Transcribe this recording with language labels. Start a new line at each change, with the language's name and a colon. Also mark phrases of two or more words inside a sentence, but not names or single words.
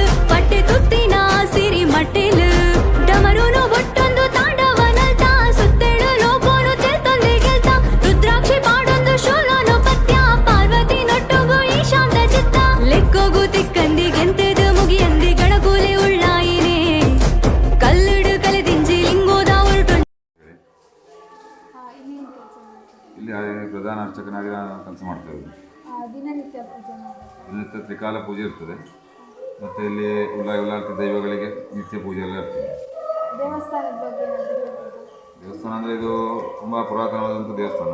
Tulu: ಪಟ್ಟೆ ತುತ್ತಿನ ಸಿರಿ ಮಟ್ಟೆಲು ಡಮರುನು ಬೊಟ್ಟೊಂದು ತಾಂಡವನಲ್ತ ಸುತ್ತೆಳು ಲೋಕೋನು ತೆಲ್ತೊಂದೆ ಗೆಲ್ತ ರುದ್ರಾಕ್ಷಿ ಪಾಡೊಂದು ಶೂಲೋನು ಪತ್ಯ ಪಾರ್ವತಿ ನೊಟ್ಟುಗು ಈ ಶಾಂತ ಚಿತ್ತ ಲೆಕ್ಕೋಗು ತಿಕ್ಕಂದಿ ಗೆಂತೆದು ಮುಗಿಯಂದಿ ಗಣಕೂಲೆ ಉಳ್ಳಾಯಿನೇ ಕಲ್ಲುಡು ಕಲೆದಿಂಜಿ ಲಿಂಗೋದ ಉರುಟು.
Kannada: ಇಲ್ಲಿ ಪ್ರಧಾನ ಅರ್ಚಕನಾಗಿ ನಾನು ಕೆಲಸ ಮಾಡ್ತಾ ಇದ್ದೀನಿ. ದಿನನಿತ್ಯ ತ್ರಿಕಾಲ ಪೂಜೆ ಇರ್ತದೆ, ಮತ್ತು ಇಲ್ಲಿ ಉಲ್ಲಾತಿ ದೈವಗಳಿಗೆ ನಿತ್ಯ ಪೂಜೆ ಎಲ್ಲ ಇರ್ತದೆ. ದೇವಸ್ಥಾನ ಅಂದರೆ ಇದು ತುಂಬ ಪುರಾತನವಾದಂಥ ದೇವಸ್ಥಾನ.